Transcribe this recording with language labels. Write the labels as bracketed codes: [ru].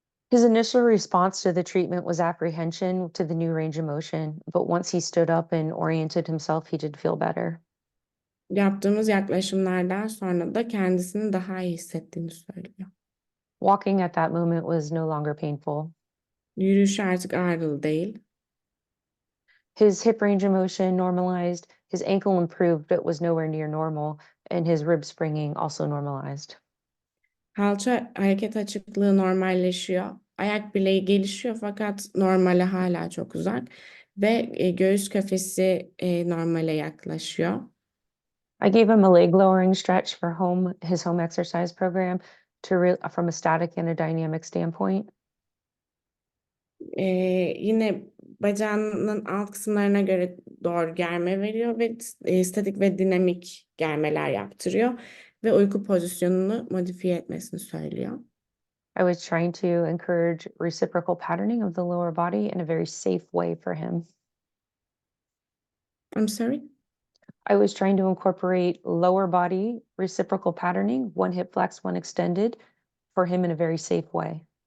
[en] His initial response to the treatment was apprehension to the new range of motion, but once he stood up and oriented himself, he did feel better. [tr] Yaptığımız yaklaşımlardan sonra da kendisini daha iyi hissettiğini söylüyor. [en] Walking at that moment was no longer painful. [tr] Yürüyüş artık ağrılı değil. [en] His hip range of motion normalized, his ankle improved, but was nowhere near normal, and his rib springing also normalized. [tr] Kalça hareket açıklığı normalleşiyor. Ayak bileği gelişiyor fakat normale hala çok uzak. Ve göğüs kafesi normale yaklaşıyor. [en] I gave him a leg lowering stretch for his home exercise program from a static and a dynamic standpoint. [tr] Yine bacağının alt kısımlarına göre doğru germe veriyor ve statik ve dinamik germeler yaptırıyor ve uyku pozisyonunu modifiye etmesini söylüyor. [en] I was trying to encourage reciprocal patterning of the lower body in a very safe way for him. I'm sorry. I was trying to incorporate lower body reciprocal patterning, one hip flex, one extended, for him in a very safe way.